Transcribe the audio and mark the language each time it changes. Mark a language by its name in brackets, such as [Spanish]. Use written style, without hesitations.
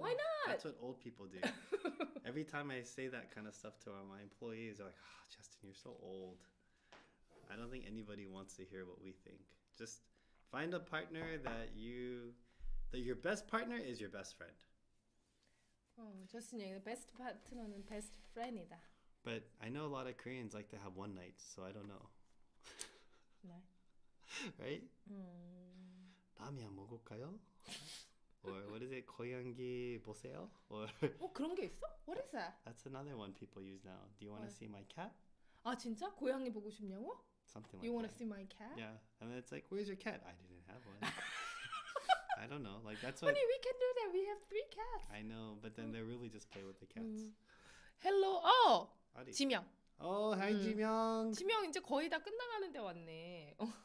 [English] Why not? That's what old people do. Every time I say that kind of stuff to my employees, they're like, "Oh, Justin, you're so old." I don't think anybody wants to hear what we think. Just find a partner that your best partner is your best friend. [Korean] 저스는 얘기 best partner는 best friend이다. [English] But I know a lot of Koreans like to have one night, so I don't know. [Korean] 네. [English] Right? [Korean] 라면 먹을까요? [English] Or what is it? [Korean] 고양이 보세요? Or 그런 게 있어? [English] What is that? that's another one people use now. Do you want to What? see my cat? [Korean] 아 진짜? 고양이 보고 싶냐고? [English] Something like You want to that. see my cat? Yeah, and then it's like, where's your cat? I didn't have one. I don't know. Like that's what Honey, we can do that. We have 3 cats. I know, but then they really just play with the cats. Hello. [Korean] 어디? 지명. [English] Oh, hi, 지명. [Korean] 지명 이제 거의 다 끝나가는데 왔네.